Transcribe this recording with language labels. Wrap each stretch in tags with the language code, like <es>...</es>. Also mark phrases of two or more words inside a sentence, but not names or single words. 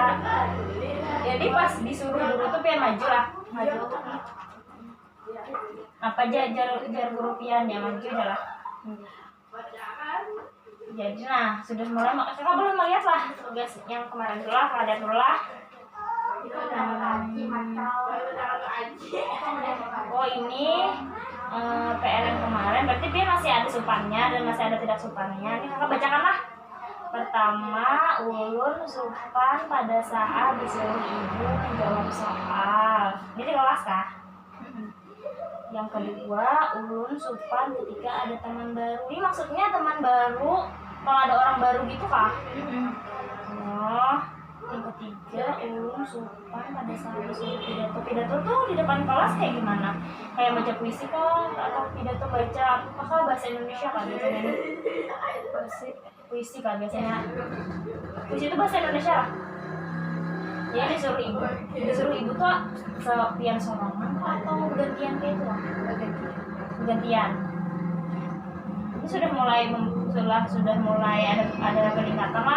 <bjn>Jadi pas disuruh guru tuh Pian maju lah. Apa aja jar guru Pian ya maju aja lah.</bjn> <id>Jadi nah sudah mulai kakak belum melihat lah tugas yang kemarin dulu lah, lihat dulu lah. Oh ini PR yang kemarin berarti Pian masih ada supannya dan masih ada tidak supannya. Ini kakak bacakan lah. Pertama,</id> <bjn>ulun supan</bjn> <id>pada saat disuruh ibu menjawab soal. Ini di kelas kah? Yang kedua,</id> <bjn>ulun supan</bjn> <id>ketika ada teman baru. Ini maksudnya teman baru kalau ada orang baru gitu kah? Oh, yang ketiga,</id> <bjn>ulun supan</bjn> <id>pada saat disuruh pidato. Pidato tuh di depan kelas kayak gimana? Kayak baca puisi kah? Atau pidato baca apakah bahasa Indonesia kah biasanya? Puisi kah biasanya? Puisi itu bahasa Indonesia lah. Jadi disuruh ibu tuh</id> <bjn>Pian sorangan</bjn> <id>atau gantian kayak itu lah? Gantian. Ini sudah mulai ada peningkatan lah.</id>